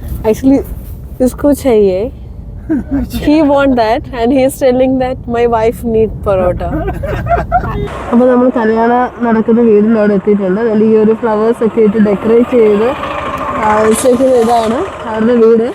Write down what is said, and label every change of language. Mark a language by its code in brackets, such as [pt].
[hi] Actually, इसको चाहिए. [en] He want that and he is telling that my wife need parota. [ml] അപ്പോൾ നമ്മൾ കല്യാണം നടക്കുന്ന വീടിനോട് എത്തിയിട്ടുണ്ട്. അതിൽ ഈ ഒരു ഫ്ലവേഴ്സ് ഒക്കെ ഇട്ട് ഡെക്കറേറ്റ് ചെയ്ത് വെച്ചേക്കുന്ന ഇതാണ് അവരുടെ വീട്.